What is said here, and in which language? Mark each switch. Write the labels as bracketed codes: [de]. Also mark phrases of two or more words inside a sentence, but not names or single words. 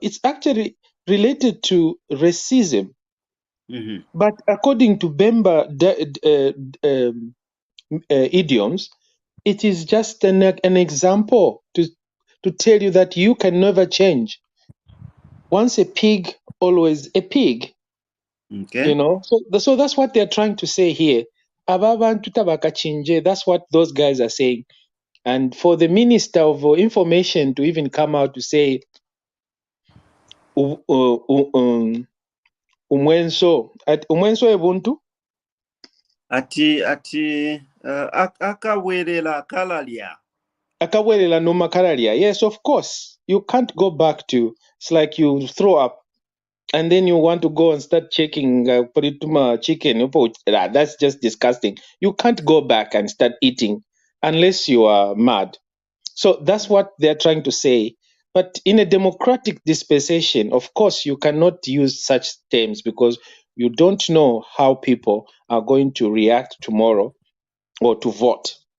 [en] It's actually related to racism. But according to Bemba idioms, it is just an example to tell you that you can never change. Once a pig, always a pig. Okay. So that's what they're trying to say here. That's what those guys are saying. And for the Minister of Information to even come out to say [bem] umwenso ebuntu ati akawelela kalalia. [en] Yes, of course. You can't go back to. It's like you throw up and then you want to go and start checking chicken. That's just disgusting. You can't go back and start eating unless you are mad. So that's what they're trying to say. But in a democratic dispensation, of course, you cannot use such terms because you don't know how people are going to react tomorrow or to vote.